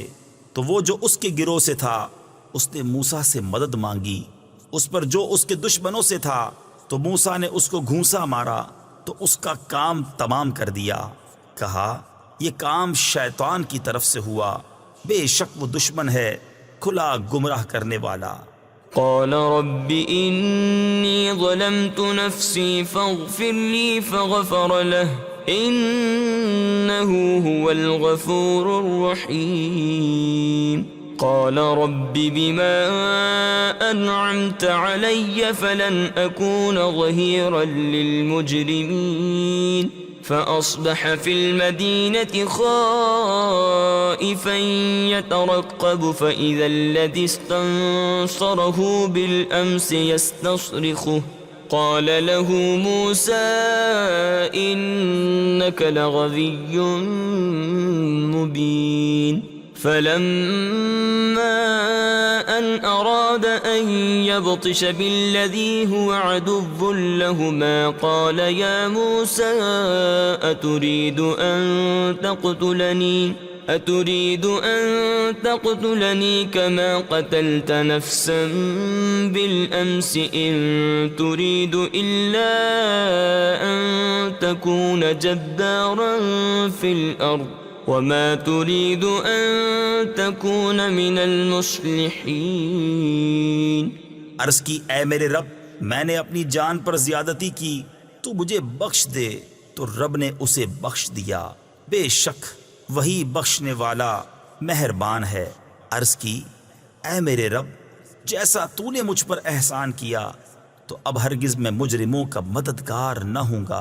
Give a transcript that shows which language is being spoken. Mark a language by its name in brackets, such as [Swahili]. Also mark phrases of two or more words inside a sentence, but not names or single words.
[Urdu] تو وہ جو اس کے گروہ سے تھا اس نے موسیٰ سے مدد مانگی، اس پر جو اس کے دشمنوں سے تھا تو موسیٰ نے اس کو گھونسا مارا تو اس کا کام تمام کر دیا. کہا، یہ کام شیطان کی طرف سے ہوا، بیشک وہ دشمن ہے کھلا گمراہ کرنے والا. [Arabic] قال رب إني ظلمت نفسي فاغفر لي فغفر له إنه هو الغفور الرحيم. قال رب بما أنعمت علي فلن أكون ظهيرا للمجرمين. فأصبح في المدينة خائفا يترقب فإذا الذي استنصره بالأمس يستصرخه قال له موسى إنك لغوي مبين. فلما أن أراد أن يبطش بالذي هو عدو لهما قال يا موسى أتريد أن تقتلني كما قتلت نفسا بالأمس إن تريد إلا أن تكون جبارا في الأرض وما تريد أن تكون من المصلحين. [Urdu] عرض کی، اے میرے رب، میں نے اپنی جان پر زیادتی کی، تو مجھے بخش دے. تو رب نے اسے بخش دیا، بیشک وہی بخشنے والا مہربان ہے. عرض کی، اے میرے رب، جیسا تو نے مجھ پر احسان کیا تو اب ہرگز میں مجرموں کا مددگار نہ ہوں گا.